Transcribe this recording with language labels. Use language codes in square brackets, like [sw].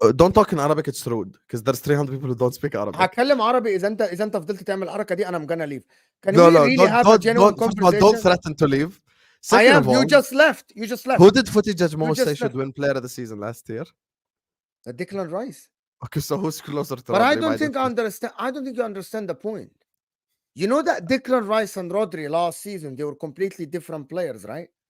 [en] Don't talk in Arabic, it's rude. Because there's 300 people who don't speak Arabic. [ar] هتكلم عربي إذا أنت فضلت تعمل الحركة دي [en] I'm gonna leave. Can we really have a genuine conversation? Don't threaten to leave. You just left. Who did Footy Judge Mo say should win player of the season last year? Declan Rice. Okay, so who's closer to But Rodri? I don't think you understand the point. You know that Declan Rice and Rodri last season, they were completely different players, right?